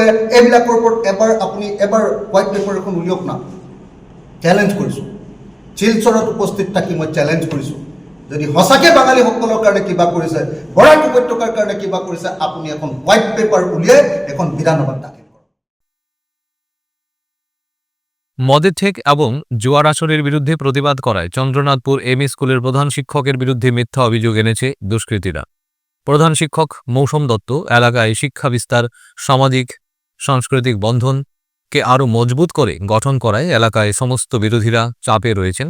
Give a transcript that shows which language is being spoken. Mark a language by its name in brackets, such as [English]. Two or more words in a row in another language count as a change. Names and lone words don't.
[Assamese] এইবিলাকৰ ওপৰত আপুনি এবাৰ [English] white paper [Assamese] এখন উলিয়াওক না। চেলেঞ্জ কৰিছোঁ, শিলচৰত উপস্থিত থাকি মই চেলেঞ্জ কৰিছোঁ, যদি সঁচাকৈ বাঙালীসকলৰ কাৰণে কিবা কৰিছে, বৰাক উপত্যকাৰ কাৰণে কিবা কৰিছে, আপুনি এখন [English] white paper [Assamese] উলিয়াই এখন বিধানসভাত দাখিল কৰক। [Bangla] মদের ঠেক এবং জুয়ার আসরের বিরুদ্ধে প্রতিবাদ করায় চন্দ্রনাথপুর এমই স্কুলের প্রধান শিক্ষকের বিরুদ্ধে মিথ্যা অভিযোগ এনেছে দুষ্কৃতীরা। প্রধান শিক্ষক মৌসুম দত্ত এলাকায় শিক্ষা বিস্তার, সামাজিক সাংস্কৃতিক বন্ধনকে আরও মজবুত করে গঠন করায় এলাকায় সমস্ত বিরোধীরা চাপে রয়েছেন।